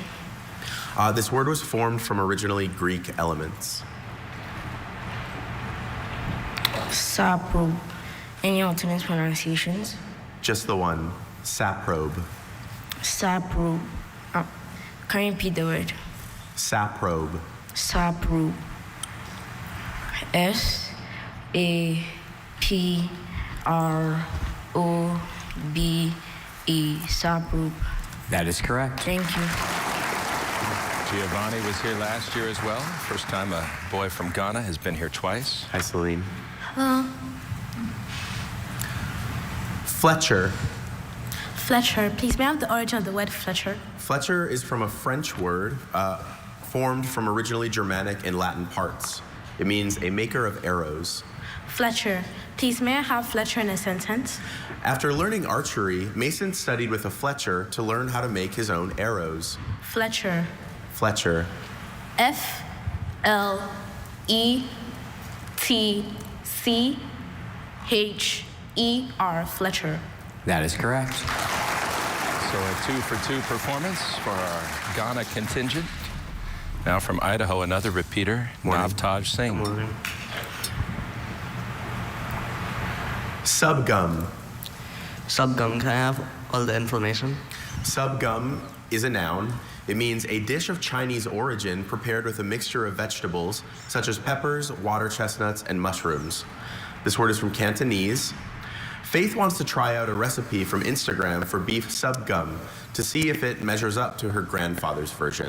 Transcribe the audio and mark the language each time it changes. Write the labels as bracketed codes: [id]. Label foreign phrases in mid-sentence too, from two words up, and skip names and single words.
[en] This word was formed from originally Greek elements. Saprobe. Any alternate pronunciations? Just the one. Saprobe. Saprobe. Can you repeat the word? Saprobe. Saprobe. S-A-P-R-O-B-E. Saprobe. That is correct. Thank you. Giovanni was here last year as well. First time a boy from Ghana has been here twice. Hi, Celine. Hello. Fletcher. Fletcher. Please, may I have the origin of the word Fletcher? Fletcher is from a French word formed from originally Germanic and Latin parts. It means a maker of arrows. Fletcher. Please, may I have Fletcher in a sentence? After learning archery, Mason studied with a Fletcher to learn how to make his own arrows. Fletcher. Fletcher. F-L-E-T-C-H-E-R. Fletcher. That is correct. So a 2-for-2 performance for our Ghana contingent. Now from Idaho, another repeater, Navtaj Singh. Subgum. Subgum, can I have all the information? Subgum is a noun. It means a dish of Chinese origin prepared with a mixture of vegetables such as peppers, water chestnuts, and mushrooms. This word is from Cantonese. Faith wants to try out a recipe from Instagram for beef subgum to see if it measures up to her grandfather's version.